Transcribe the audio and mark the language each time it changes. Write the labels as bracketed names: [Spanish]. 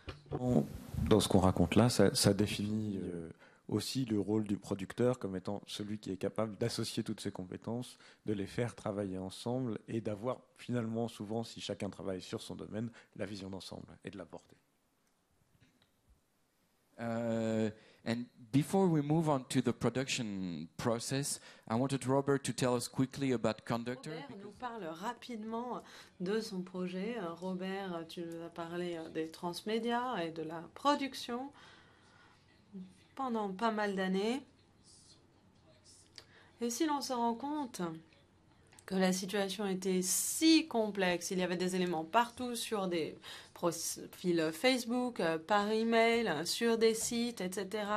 [French] Dans ce qu'on raconte là, ça définit aussi le rôle du producteur comme étant celui qui est capable d'associer toutes ses compétences, de les faire travailler ensemble et d'avoir finalement souvent, si chacun travaille sur son domaine, la vision d'ensemble et de la porter. [English] And before we move on to the production process, I wanted Robert to tell us quickly about Conductor. [French] Robert nous parle rapidement de son projet. Robert, tu nous as parlé des transmédias et de la production pendant pas mal d'années. Et si l'on se rend compte que la situation était si complexe, il y avait des éléments partout sur des profils Facebook, par email, sur des sites, etc.